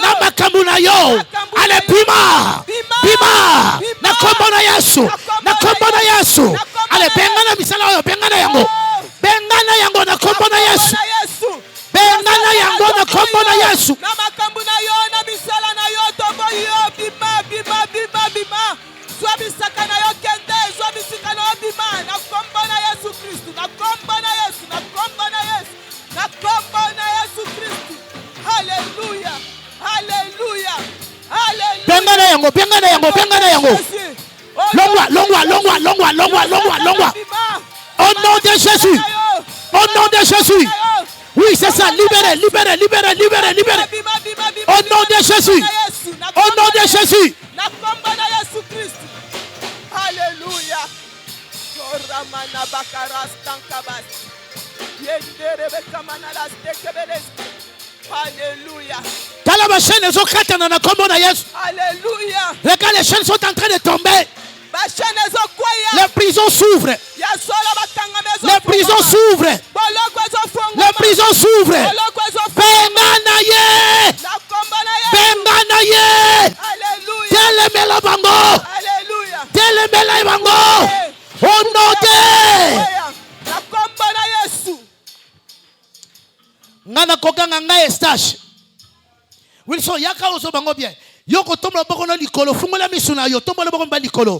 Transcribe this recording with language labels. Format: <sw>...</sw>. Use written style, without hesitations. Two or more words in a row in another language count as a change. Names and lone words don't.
<ln>Na makambu na yo. Ale pima. Pima. Na kombo na Yesu. Na kombo na Yesu. Ale bengana misala yo. Bengana yango. Bengana yango na kombo na Yesu. Bengana yango na kombo na Yesu. Na makambu na yo na misala na yo tobo yo bima bima bima bima. Swa bisaka na yo kende, swa bisaka na yo bima. Na kombo na Yesu Kristu. Na kombo na Yesu. Na kombo na Yesu. Na kombo na Yesu Kristu. Hallelujah. Hallelujah. Hallelujah. Bengana yango, bengana yango, bengana yango. Longwa, longwa, longwa, longwa, longwa, longwa, longwa.</ln> <fr>Au nom de Jésus. Au nom de Jésus. Oui, c'est ça. Libérez, libérez, libérez, libérez, libérez. Au nom de Jésus. Au nom de Jésus. Alléluia. Alléluia. Alléluia. Regarde, les chaînes sont en train de tomber. Les prisons s'ouvrent. Les prisons s'ouvrent. Les prisons s'ouvrent.</fr> <ln>Benganaye. Benganaye. Telemela bango. Telemela bango.</ln> <fr>Au nom de</fr> <ln>Ngana kokanga ngai stage. Wilson yaka oso bango bien. Yoko tomba boko na likolo fungola misuna yo tomba boko mba likolo.</ln>